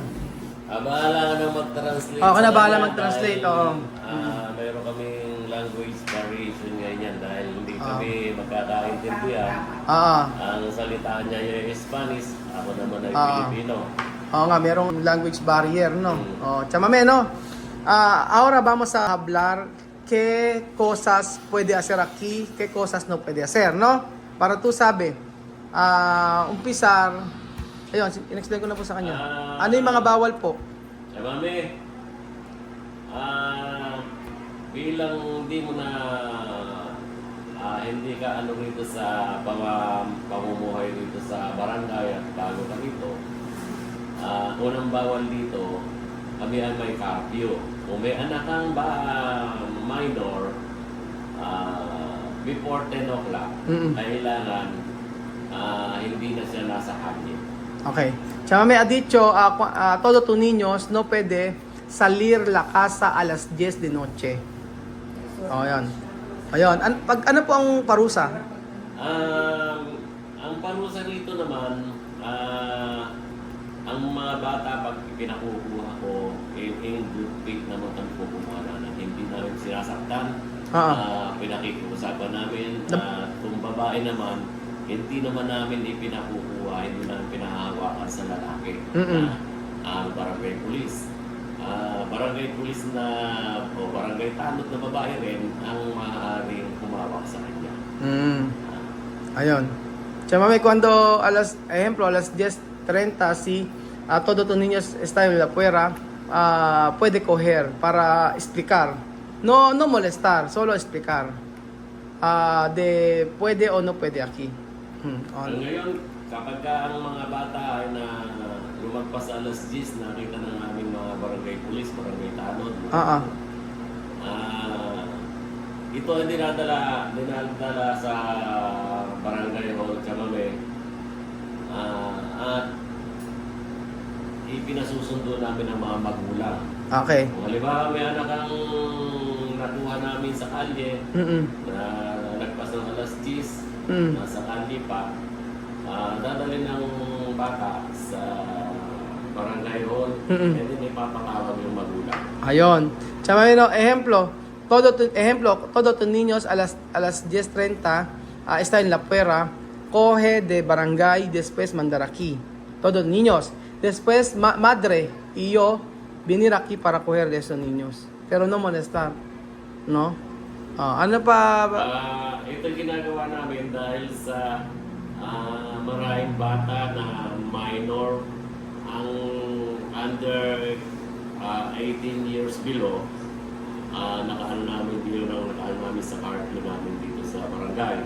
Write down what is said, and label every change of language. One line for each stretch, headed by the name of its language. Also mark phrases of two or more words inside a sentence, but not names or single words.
Filipino: Bahala ka na mag-translate. Ako na bahala sa kanya mag-translate, dahil, oo. Mayroon kaming
English: language variation
Filipino: ngayon dahil hindi kami magkakaintindihan. Ang salita niya yung Spanish, ako naman ay Filipino. Oo nga, merong
English: language barrier,
Filipino: no?
Spanish: Chamame, no? Ahora vamos a hablar qué cosas puede hacer aquí, qué cosas no puede hacer, no? Para tú sabe,
Filipino: umpisar, ayun, in-explain ko na po sa kanya. Ano yung mga bawal po? Mami, bilang hindi mo na hindi ka ano rito sa pamumuhay rito sa barangay at bago ka rito, unang bawal dito, kami ay may curfew. Kung may anak kang minor,
English: before 10 o'clock,
Filipino: kailangan hindi na siya nasa kanya. Okay.
Spanish: Chamame ha dicho, todo tu niños no puede salir la casa a las 10 de noche.
Filipino: Ayun. Ayun. Ano po ang parusa? Ang parusa rito naman, ang mga bata pag pinakukuha ko,
English: in good faith
Filipino: naman kami kukuha na hindi namin sinasaktan. Pinakikiusapan namin. Kung babae naman, hindi naman namin ipinakukuha, hindi namin pinahahawakan sa lalaki. Ang barangay police. Barangay police na o barangay tanod na babae rin ang maaaring kumawak sa kanya. Ayun.
Spanish: Chamame, cuando ejemplo, a las 10:30 si todo tu niños está en la fuera, puede coger para explicar. No molestar, solo explicar. De puede o no puede aquí.
Filipino: Ngayon, kapag ang mga bata ay na lumagpas sa alas 10, nakita ng aming mga barangay barangay police, barangay tanod. Ah, Ito ay dinadala sa barangay hall Chamame. At ipinasusundo namin ang mga magulang. Okay. Kung halimbawa may anak ang nakuha namin sa kalye, Mm-mm. na nagpas ng alas 10, Mm. nasa kalye pa, dadalhin ng bata sa barangay hall, Mm-mm.
English: and then
Filipino: ipapakawag yung magulang. Ayun.
Spanish: Chama no, ejemplo, todo tus niños a las 10:30 está en la puerta, coge de barangay, después mandar aquí. Todos niños. Después madre y yo venir aquí para coger de esos niños. Pero no molestar. No?
Filipino: Ano pa? Ito ginagawa namin dahil sa maraming bata na minor ang
English: under 18 years below.
Filipino: Nakaano namin sa curfew namin dito sa barangay.